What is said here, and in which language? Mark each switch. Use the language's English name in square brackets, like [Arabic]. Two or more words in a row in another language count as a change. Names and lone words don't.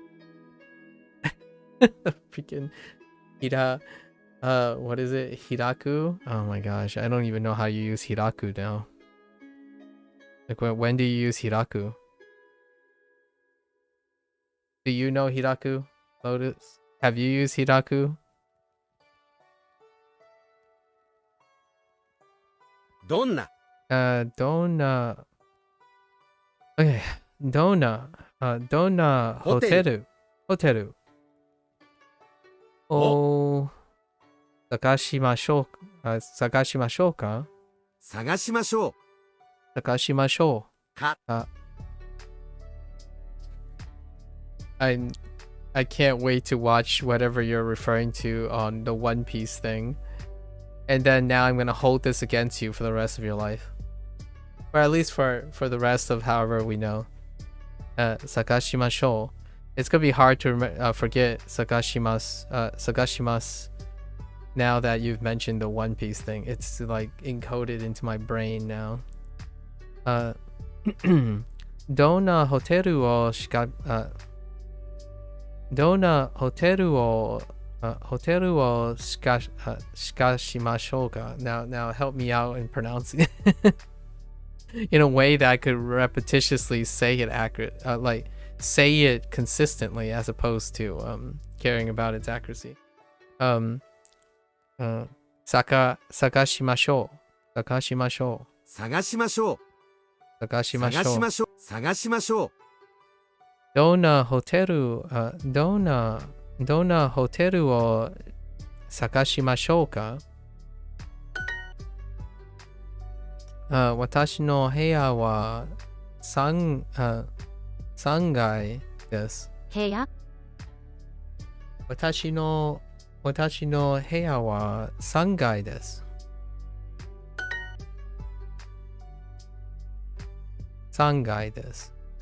[English] Freaking what is it? Hiraku? Oh my gosh, I don't even know how you use hiraku now. Like when do you use hiraku? Do you know hiraku, Lotus? Have you used hiraku? [Japanese] Donna. Donna. Okay. どんな。どんなホテル。ホテル. [English] Oh. [Japanese] Sagashimashou. 探しましょうか? Sagashimashou. Sagashimashou. Ka. [English] I can't wait to watch whatever you're referring to on the One Piece thing. And then now I'm gonna hold this against you for the rest of your life. Or at least for the rest of however we know. [Japanese] Sagashimashou. [English] It's gonna be hard to forget Sagashimasu now that you've mentioned the One Piece thing. It's like encoded into my brain now. [Japanese] どんなホテルを どんなホテルを しかしましょうか. [English] Now help me out in pronouncing it in a way that I could repetitiously say it accurate, like say it consistently as opposed to caring about its accuracy. [Japanese] Sagashimashou. Sagashimashou. Sagashimashou. Sagashimashou. Sagashimashou. どんなホテルを探しましょうか? 私の部屋は 3階です。部屋？私の部屋は3階です。3階です。